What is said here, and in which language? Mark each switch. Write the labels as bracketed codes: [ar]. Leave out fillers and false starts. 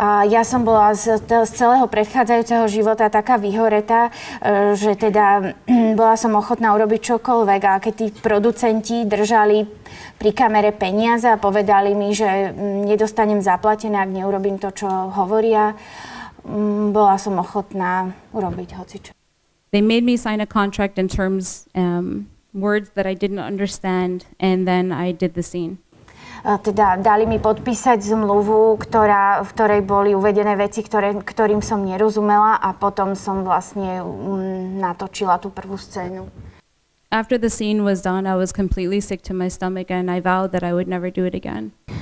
[sk] Ja som bola z celého predchádzajúceho života taká vyhoretá, že teda bola som ochotná urobiť čokoľvek, a keď tí producenti držali pri kamere peniaze a povedali mi, že nedostanem zaplatené, ak neurobím to, čo hovoria, bola som ochotná urobiť hocičo. [en] They made me sign a contract in terms, words that I didn't understand, and then I did the scene. [sk] Teda dali mi podpísať zmluvu, v ktorej boli uvedené veci, ktorým som nerozumela, a potom som vlastne natočila tú prvú scénu. [en] After the scene was done, I was completely sick to my stomach and I vowed that I would never do it again.